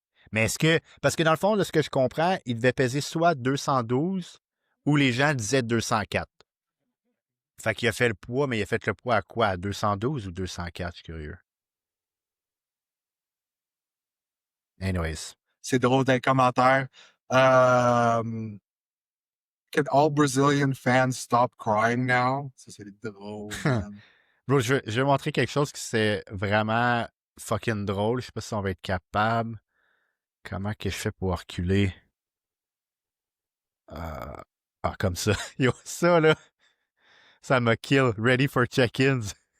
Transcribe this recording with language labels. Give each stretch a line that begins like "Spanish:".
French: Mais est-ce que, parce que dans le fond, de ce que je comprends, il devait peser soit 212 ou les gens disaient 204. Fait qu'il a fait le poids, mais il a fait le poids à quoi? À 212 ou 204? Je suis curieux.
English: Anyways.
French: C'est drôle dans les commentaires.
English: Euh, Can all Brazilian fans stop crying now?
French: Ça, c'est drôle, man. Bro, je vais montrer quelque chose qui c'est vraiment fucking drôle. Je sais pas si on va être capable. Comment que je fais pour reculer? Euh, comme ça. Yo, ça, là, ça m'a kill.
English: Ready for check-ins.